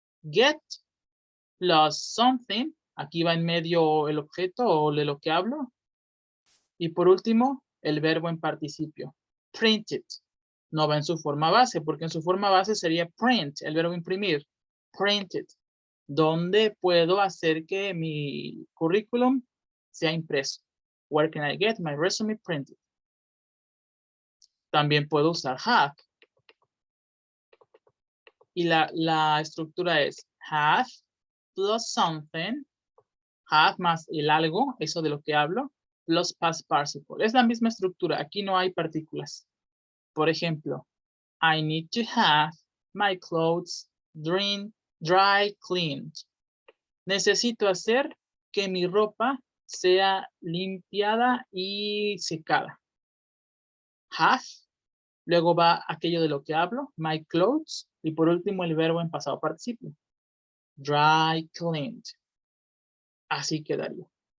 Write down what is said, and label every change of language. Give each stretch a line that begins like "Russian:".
Spanish: Get plus something, aquí va en medio el objeto o de lo que hablo. Y por último, el verbo en participio. Print it. No va en su forma base, porque en su forma base sería print, el verbo imprimir. Print it. ¿Dónde puedo hacer que mi currículum sea impreso?
English: Where can I get my resume printed?
Spanish: También puedo usar have. Y la estructura es have plus something. Have más el algo, eso de lo que hablo, plus past participle. Es la misma estructura. Aquí no hay partículas. Por ejemplo,
English: I need to have my clothes dry cleaned.
Spanish: Necesito hacer que mi ropa sea limpiada y secada. Have. Luego va aquello de lo que hablo, my clothes. Y por último el verbo en pasado participio. Dry cleaned. Así quedaría.